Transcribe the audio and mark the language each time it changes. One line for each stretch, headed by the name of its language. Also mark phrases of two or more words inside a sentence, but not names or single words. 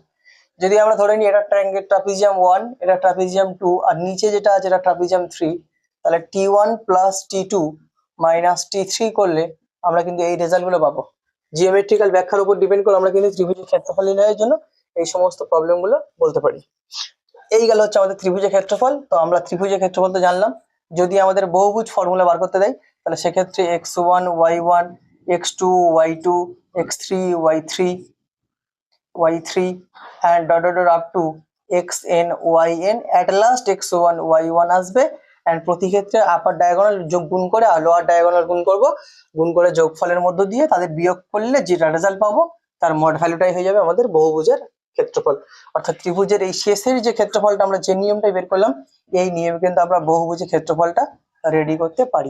Bangla: যদি আমরা ধরে নিই এটা ট্রাপিজিয়াম 1, এটা ট্রাপিজিয়াম 2, আর নিচে যেটা আছে এটা ট্রাপিজিয়াম 3, তাহলে T1 প্লাস T2 মাইনাস T3 করলে আমরা কিন্তু এই রেজাল্ট গুলো পাবো। জিওমেট্রিক্যাল ব্যাখ্যার উপর ডিপেন্ড করে আমরা কিন্তু ত্রিভুজের ক্ষেত্রফল নির্ণয়ের জন্য এই সমস্ত প্রবলেম গুলো বলতে পারি। এই গেল হচ্ছে আমাদের ত্রিভুজের ক্ষেত্রফল। তো আমরা ত্রিভুজের ক্ষেত্রফল তো জানলাম। যদি আমাদের বহুভুজ ফর্মুলা বার করতে দেয় তাহলে সেক্ষেত্রে x1 y1 x2 y2 x3 y3 y3
English: and dot dot dot up to xn yn, at last
Bangla: x1 y1 আসবে। and প্রতি ক্ষেত্রে
English: upper diagonal
Bangla: যোগ গুণ করে আর
English: lower diagonal
Bangla: গুণ করব, গুণ করে যোগফলের মধ্য দিয়ে তাদের বিয়োগ করলে যেটা রেজাল্ট পাবো তার মড ভ্যালুটাই হয়ে যাবে আমাদের বহুভুজের ক্ষেত্রফল। অর্থাৎ ত্রিভুজের এই শেষের যে ক্ষেত্রফলটা আমরা যে নিয়মটা বের করলাম, এই নিয়মে কিন্তু আমরা বহুভুজের ক্ষেত্রফলটা রেডি করতে পারি।